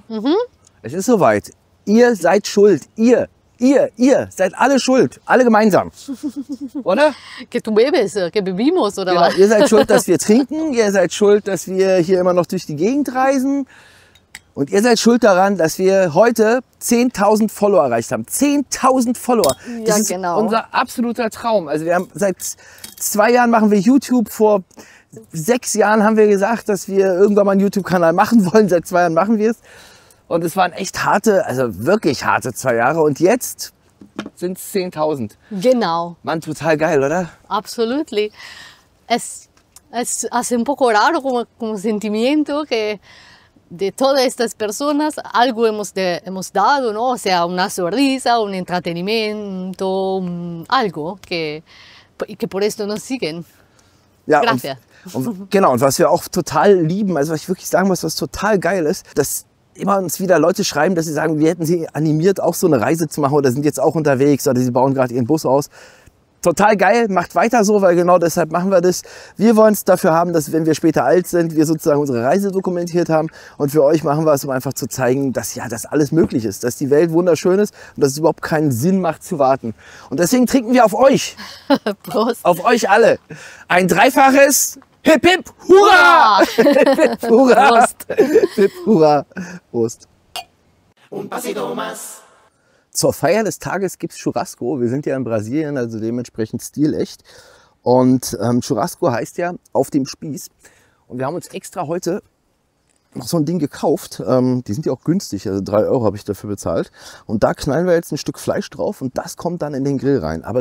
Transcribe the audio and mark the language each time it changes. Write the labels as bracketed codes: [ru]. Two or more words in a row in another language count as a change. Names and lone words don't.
[de] Mhm. Es ist soweit. Ihr seid schuld. Ihr seid alle schuld. Alle gemeinsam. Oder? [es] Que tu bebes, que bebimos, [de] oder genau, was? Ihr seid schuld, dass wir trinken. Ihr seid schuld, dass wir hier immer noch durch die Gegend reisen. Und ihr seid schuld daran, dass wir heute 10.000 Follower erreicht haben. 10.000 Follower. Das ist unser absoluter Traum. Also wir haben seit 2 Jahren machen wir YouTube. Vor 6 Jahren haben wir gesagt, dass wir irgendwann mal einen YouTube-Kanal machen wollen. Seit 2 Jahren machen wir es. Und es waren echt harte, also wirklich harte 2 Jahre. Und jetzt sind es 10.000. Genau. Mann, total geil, oder? Absolutely. [es] Es hace un poco raro como sentimiento que de todas estas personas algo hemos dado, ¿no? O sea, una sonrisa, un entretenimiento, algo que por esto nos siguen. Ja, Gracias. [de] Und genau, und was wir auch total lieben, also was ich wirklich sagen muss, was total geil ist, dass immer uns wieder Leute schreiben, dass sie sagen, wir hätten sie animiert, auch so eine Reise zu machen oder sind jetzt auch unterwegs oder sie bauen gerade ihren Bus aus. Total geil, macht weiter so, weil genau deshalb machen wir das. Wir wollen es dafür haben, dass wenn wir später alt sind, wir sozusagen unsere Reise dokumentiert haben. Und für euch machen wir es, um einfach zu zeigen, dass ja das alles möglich ist, dass die Welt wunderschön ist und dass es überhaupt keinen Sinn macht zu warten. Und deswegen trinken wir auf euch. Prost. Auf euch alle. Ein dreifaches Hip Hip Hurra! Hip Hip Hurra! Prost. Hip Hip Hurra! Prost! [es] Un pasito más. [de] Zur Feier des Tages gibt es Churrasco. Wir sind ja in Brasilien, also dementsprechend stilecht. Und Churrasco heißt ja auf dem Spieß. Und wir haben uns extra heute noch so ein Ding gekauft. Die sind ja auch günstig, also 3 € habe ich dafür bezahlt. Und da knallen wir jetzt ein Stück Fleisch drauf und das kommt dann in den Grill rein.